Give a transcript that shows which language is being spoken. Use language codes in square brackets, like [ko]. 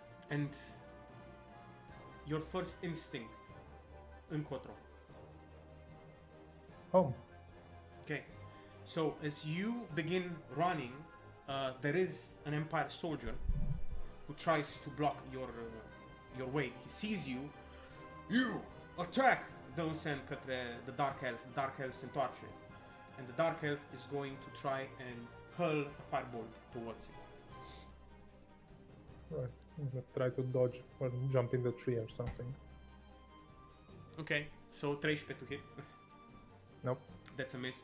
[en] And your first instinct, [ro] încotro. [en] Home. Okay, so as you begin running, there is an Empire soldier who tries to block your way. He sees you. You attack! [ro] Dă un semn către the Dark Elf. The Dark Elf se întoarce. [en] And the Dark Elf is going to try and hurl a firebolt towards you. Right. I'm gonna try to dodge or jump in the tree or something. Okay, so 13 to hit. Nope. That's a miss.